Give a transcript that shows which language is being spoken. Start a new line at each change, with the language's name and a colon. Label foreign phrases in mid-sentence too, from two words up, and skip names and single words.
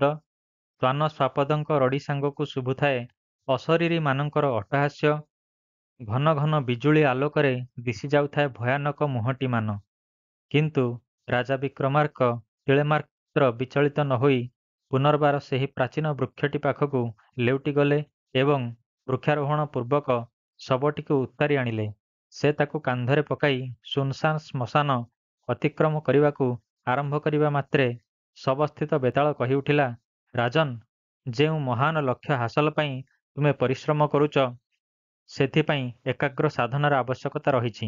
Odia: ଶ୍ୱାନ ସ୍ୱାପଦଙ୍କ ରଡ଼ି ସାଙ୍ଗକୁ ଶୁଭୁଥାଏ ଅଶରୀରୀ ମାନଙ୍କର ଅଟ୍ଟହାସ୍ୟ। ଘନ ଘନ ବିଜୁଳି ଆଲୋକରେ ଦିଶି ଯାଉଥାଏ ଭୟାନକ ମୁହଟୀ ମାନ। କିନ୍ତୁ ରାଜା ବିକ୍ରମାର୍କ ତିଳେମାତ୍ର ବିଚଳିତ ନ ହୋଇ ପୁନର୍ବାର ସେହି ପ୍ରାଚୀନ ବୃକ୍ଷଟି ପାଖକୁ ଲେଉଟି ଗଲେ ଏବଂ ବୃକ୍ଷାରୋହଣ ପୂର୍ବକ ଶବଟିକୁ ଉତ୍ତାରି ଆଣିଲେ। ସେ ତାକୁ କାନ୍ଧରେ ପକାଇ ଶୂନଶାନ ଶ୍ମଶାନ ଅତିକ୍ରମ କରିବାକୁ ଆରମ୍ଭ କରିବା ମାତ୍ରେ ଶବସ୍ଥିତ ବେତାଳ କହି ଉଠିଲା, ରାଜନ୍, ଯେଉଁ ମହାନ ଲକ୍ଷ୍ୟ ହାସଲ ପାଇଁ ତୁମେ ପରିଶ୍ରମ କରୁଛ, ସେଥିପାଇଁ ଏକାଗ୍ର ସାଧନାର ଆବଶ୍ୟକତା ରହିଛି।